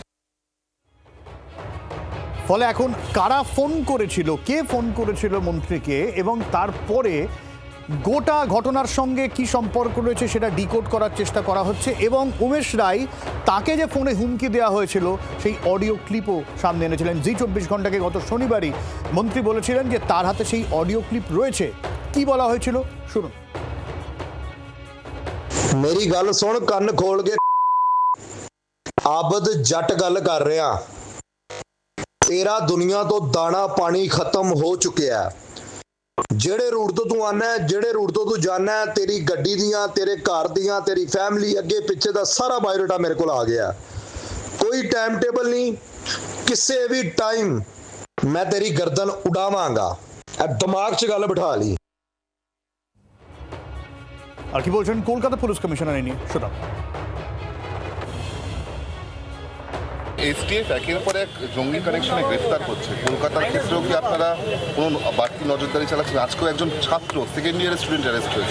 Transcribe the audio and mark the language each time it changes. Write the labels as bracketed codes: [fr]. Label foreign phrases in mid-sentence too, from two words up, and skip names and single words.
[bn] ফলে এখন কারা ফোন করেছিল, কে ফোন করেছিল মন্ত্রীকে, এবং তারপরে গোটা ঘটনার সঙ্গে কি সম্পর্ক রয়েছে সেটা ডিকোড করার চেষ্টা করা হচ্ছে। এবং উমেশ রায়, তাকে যে ফোনে হুমকি দেওয়া হয়েছিল সেই অডিও ক্লিপও সামনে এনেছিলেন। জি 24 ঘন্টাকে গত শনিবারই মন্ত্রী বলেছিলেন যে তার হাতে সেই অডিও ক্লিপ রয়েছে। কি বলা হয়েছিল শুনুন। [pa] ਮੇਰੀ ਗੱਲ ਸੁਣ, ਕੰਨ ਖੋਲ ਕੇ। ਆਬਦ ਜੱਟ ਗੱਲ ਕਰ ਰਿਹਾ, ਤੇਰਾ ਦੁਨੀਆ ਤੋਂ ਦਾਣਾ ਪਾਣੀ ਖਤਮ ਹੋ ਚੁੱਕਿਆ। ਜਿਹੜੇ ਰੂਟ ਤੋਂ ਤੂੰ ਆਨਾ, ਜਿਹੜੇ ਰੂਟ ਤੋਂ ਤੂੰ ਜਾਣਾ, ਤੇਰੀ ਗੱਡੀ ਦੀਆਂ, ਤੇਰੇ ਘਰ ਦੀਆਂ, ਤੇਰੀ ਫੈਮਿਲੀ ਅੱਗੇ ਪਿੱਛੇ ਦਾ ਸਾਰਾ ਬਾਇਓਡਾਟਾ ਮੇਰੇ ਕੋਲ ਆ ਗਿਆ। ਕੋਈ [en] time table [pa] ਨਹੀਂ, ਕਿਸੇ ਵੀ ਟਾਈਮ ਮੈਂ ਤੇਰੀ ਗਰਦਨ ਉਡਾਵਾਂਗਾ। ਇਹ ਦਿਮਾਗ 'ਚ ਗੱਲ ਬਿਠਾ ਲਈ। [bn] আর কি বলছেন কলকাতা পুলিশ কমিশনার নিয়ে, শোনা। এসটিএফ একের পর এক জঙ্গি কানেকশনে গ্রেফতার করছে। কলকাতার ক্ষেত্রেও কি আপনারা কোনো বাড়তি নজরদারি চালাচ্ছেন? আজকেও একজন ছাত্র, সেকেন্ড ইয়ারের স্টুডেন্ট অ্যারেস্ট হয়েছে।